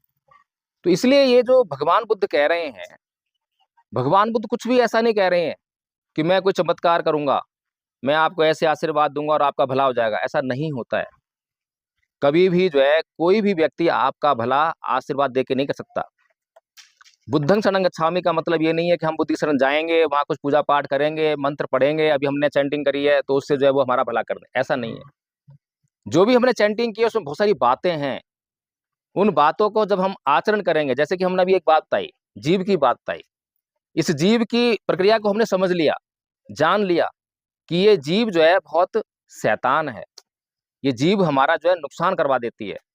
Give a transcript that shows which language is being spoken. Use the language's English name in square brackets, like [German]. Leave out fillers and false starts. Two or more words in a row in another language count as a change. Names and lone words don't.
[Hindi] तो इसलिए ये जो भगवान बुद्ध कह रहे हैं, भगवान बुद्ध कुछ भी ऐसा नहीं कह रहे हैं कि मैं कोई चमत्कार करूंगा, मैं आपको ऐसे आशीर्वाद दूंगा और आपका भला हो जाएगा। ऐसा नहीं होता है। कभी भी जो है कोई भी व्यक्ति आपका भला आशीर्वाद दे के नहीं कर सकता। बुद्धं शरणं गच्छामि का मतलब ये नहीं है कि हम बुद्ध की शरण जाएंगे, वहां कुछ पूजा पाठ करेंगे, मंत्र पढ़ेंगे, अभी हमने चैंटिंग करी है तो उससे जो है वो हमारा भला कर दे, ऐसा नहीं है। जो भी हमने चैंटिंग की है उसमें बहुत सारी बातें हैं, उन बातों को जब हम आचरण करेंगे, जैसे कि हमने अभी एक बात बताई, जीव की बात बताई, इस जीव की प्रक्रिया को हमने समझ लिया, जान लिया कि ये जीव जो है बहुत शैतान है, ये जीव हमारा जो है नुकसान करवा देती है।